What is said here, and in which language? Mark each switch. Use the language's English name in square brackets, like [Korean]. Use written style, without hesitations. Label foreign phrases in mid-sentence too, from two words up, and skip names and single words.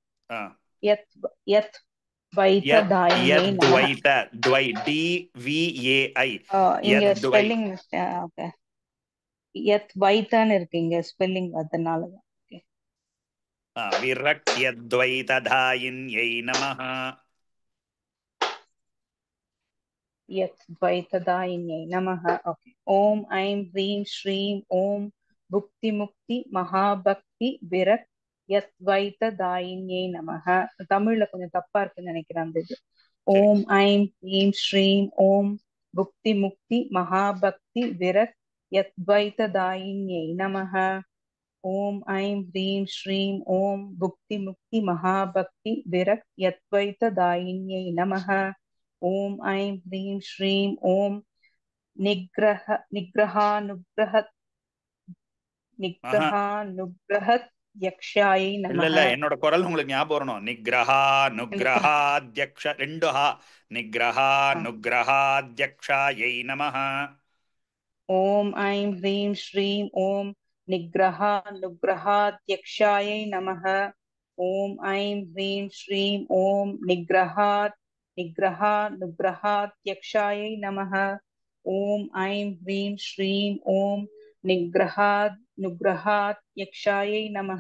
[Sanskrit] यद्वैत द्वै DVAI. [Tamil] இங்க ஸ்பெல்லிங் ஓகே, யத்வைதன்னு இருக்கு இங்க ஸ்பெல்லிங், அதனால தான். [Sanskrit] विरक्त्यद्वैत दायिन्यै नमः. यद्वैतदायिन्यै नमः. ओके. ओम ऐं ह्रीं श्रीं ओम भुक्ति मुक्ति महाभक्ति विरक् यद्वैतदायिन्यै नमः. [Tamil] தமிழ்ல கொஞ்சம் தப்பா இருக்குன்னு நினைக்கிறேன் அந்த இது. [Sanskrit] ॐ ऐं ह्रीं श्रीं ओम भुक्ति मुक्ति महाभक्ति विरक् यद्वैतदायिन्यै नमः. ओम ऐं ह्रीं श्रीं ओम भुक्ति मुक्ति महाभक्ति विरक् यद्वैतदायिन्यै नमः. ओम ऐं ह्रीं श्रीं ओम निग्रहानुग्रहत् यक्षायै नमः. [Tamil] இல்ல என்னோட குரல் உங்களுக்கு ஞாபகம் வரணும். [Sanskrit] நிக்ரஹாத்யக்ஷ, ரெண்டு ஹா. निग्रहाद्यक्षायै नमः. ओम ऐं ह्रीं श्रीं ओम निग्रहानुग्रहाद्यक्षायै नमः. ओम ऐं ह्रीं श्रीं ओम निग्रहानुग्रहाद्यक्षायै नमः. ओम ऐं ह्रीं श्रीं ओम निग्रहानुग्रहाद्यक्षायै नमः.